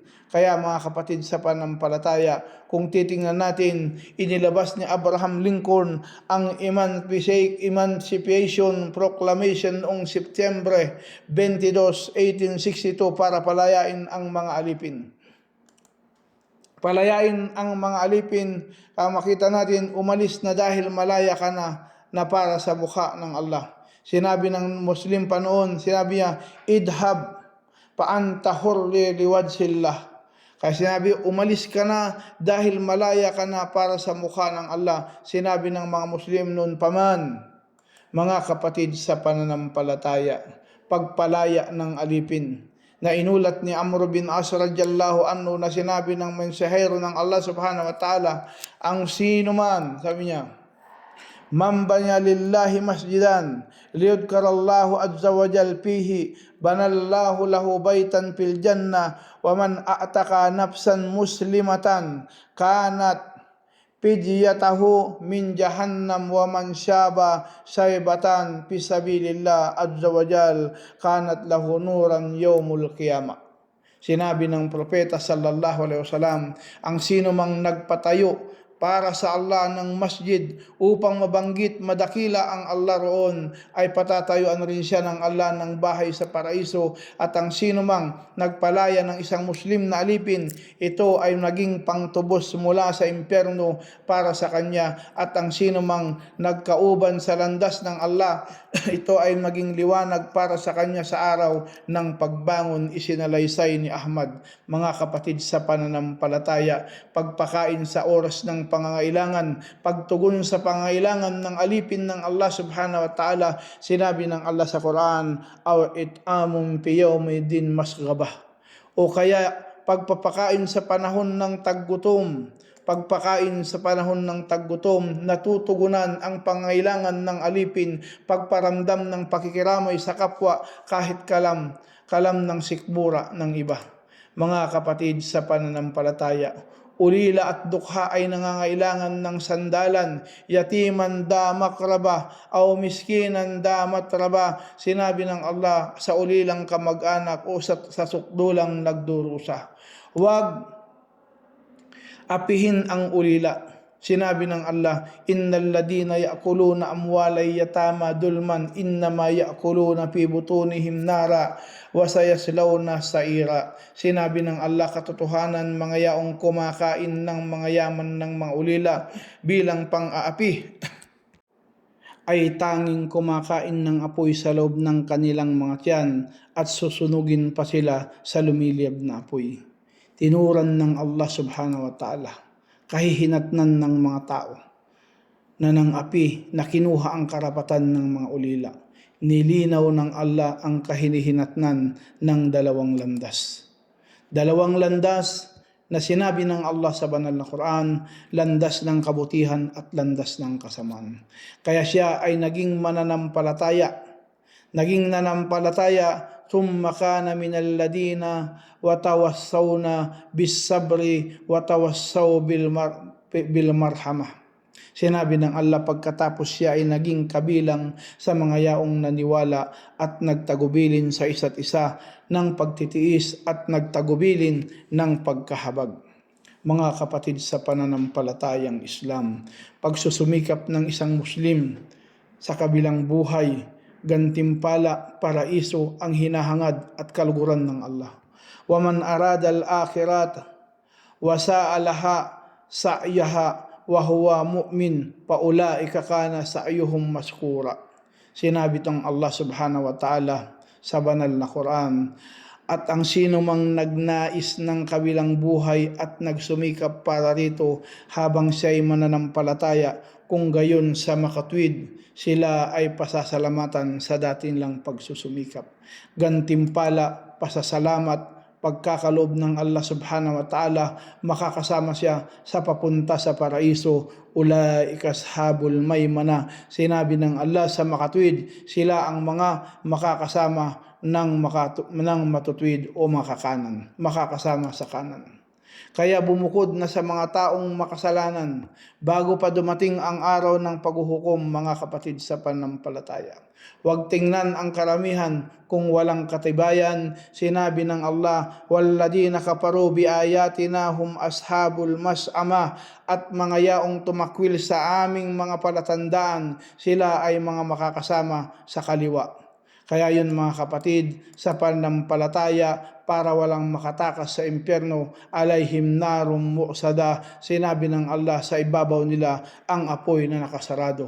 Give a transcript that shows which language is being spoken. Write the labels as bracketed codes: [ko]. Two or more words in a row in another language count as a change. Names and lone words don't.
[tl] Kaya mga kapatid sa panampalataya, kung titingnan natin, inilabas ni Abraham Lincoln ang Emancipation Proclamation noong Setyembre 22, 1862 para palayain ang mga alipin. Palayain ang mga alipin, makita natin umalis na dahil malaya ka na para sa mukha ng Allah. Sinabi ng Muslim pa noon, sinabi niya, [ar] اذهب فأنت حر لوجه الله. [tl] Kaya sinabi, umalis ka na dahil malaya ka na para sa mukha ng Allah. Sinabi ng mga Muslim noon paman, mga kapatid sa pananampalataya, pagpalaya ng alipin na inulat ni Amr bin As [ar] رضي الله عنه [tl] na sinabi ng mensahero ng Allah [ar] سبحانه وتعالى, [tl] ang sino man, sabi niya, [ar] من بنى لله مسجدا ليذكر الله عز وجل فيه بنى الله له بيتا في الجنة ومن أعتق نفسا مسلمة كانت فديته من جهنم ومن شاب شيبة في سبيل الله عز وجل كانت له نورا يوم القيامة. [tl] Sinabi ng propeta [ar] صلى الله عليه وسلم, [tl] ang sino mang nagpatayo para sa Allah ng masjid upang mabanggit madakila ang Allah roon, ay patatayuan rin siya ng Allah ng bahay sa paraiso. At ang sino mang nagpalaya ng isang Muslim na alipin, ito ay naging pangtubos mula sa impyerno para sa kanya. At ang sino mang nagkauban sa landas ng Allah, ito ay maging liwanag para sa kanya sa araw ng pagbangon. Isinalaysay ni Ahmad. Mga kapatid sa pananampalataya, pagpakain sa oras ng pangangailangan, pagtugon sa pangangailangan ng alipin ng Allah [ar] سبحانه وتعالى. [tl] Sinabi ng Allah sa Quran, [ar] أو إطعام في يوم ذي مسغبة, [tl] o kaya pagpapakain sa panahon ng taggutom. Pagpakain sa panahon ng taggutom, natutugunan ang pangangailangan ng alipin, pagparamdam ng pakikiramay sa kapwa kahit kalam ng sikmura ng iba. Mga kapatid sa pananampalataya, ulila at dukha ay nangangailangan ng sandalan, [ar] يتيما ذا مقربة أو مسكينا ذا متربة. [tl] Sinabi ng Allah sa ulilang kamag-anak o sa sukdulang nagdurusa. Huwag apihin ang ulila. Sinabi ng [ar] Allah, إن الذين يأكلون أموال اليتامى ظلما إنما يأكلون في بطونهم نارا وسيصلون سعيرا. [tl] Sinabi ng Allah, katotohanan, mga yaong kumakain ng mga yaman ng mga ulila bilang pang-aapi ay tanging kumakain ng apoy sa loob ng kanilang mga tiyan at susunugin pa sila sa lumiliyab na apoy. Tinuran ng Allah [ar] سبحانه وتعالى [tl] kahihinatnan ng mga tao na ng api na kinuha ang karapatan ng mga ulila. Nilinaw ng Allah ang kahinihinatnan ng dalawang landas. Dalawang landas na sinabi ng Allah sa banal na Quran, landas ng kabutihan at landas ng kasamaan. Kaya siya ay naging mananampalataya. Naging nanampalataya, [ar] ثم كان من الذين وتواصوا بالصبر وتواصوا بالمرحمة. [tl] Sinabi ng Allah, pagkatapos siya ay naging kabilang sa mga yaong naniwala at nagtagubilin sa isa't isa ng pagtitiis at nagtagubilin ng pagkahabag. Mga kapatid sa pananampalatayang Islam, pagsusumikap ng isang Muslim sa kabilang buhay, gantimpala, paraiso ang hinahangad at kaluguran ng Allah. [ar] ومن أراد الآخرة وسعى لها سعيها وهو مؤمن فأولئك كان سعيهم مشكورا. [tl] Sinabi ng Allah [ar] سبحانه وتعالى [tl] sa banal na Quran, at ang sino mang nagnais ng kabilang buhay at nagsumikap para rito habang siya'y mananampalataya, kung gayon sa makatwid, sila ay pasasalamatan sa dati nilang pagsusumikap. Gantimpala, pasasalamat, pagkakaloob ng Allah [ar] سبحانه وتعالى, [tl] makakasama siya sa papunta sa paraiso. [ar] أولئك أصحاب الميمنة. [tl] Sinabi ng Allah sa makatwid, sila ang mga makakasama ng matutwid o makakanan, makakasama sa kanan. Kaya bumukod na sa mga taong makasalanan bago pa dumating ang araw ng paghuhukom, mga kapatid sa pananampalataya. Huwag tingnan ang karamihan kung walang katibayan. Sinabi ng [ar] Allah, والذين كفروا بآياتنا هم أصحاب المشأمة, [tl] at mga yaong tumakwil sa aming mga palatandaan, sila ay mga makakasama sa kaliwa. Kaya yun, mga kapatid sa pananampalataya, para walang makatakas sa impyerno. [ar] عليهم نار مؤصدة, [tl] sinabi ng Allah, sa ibabaw nila ang apoy na nakasarado.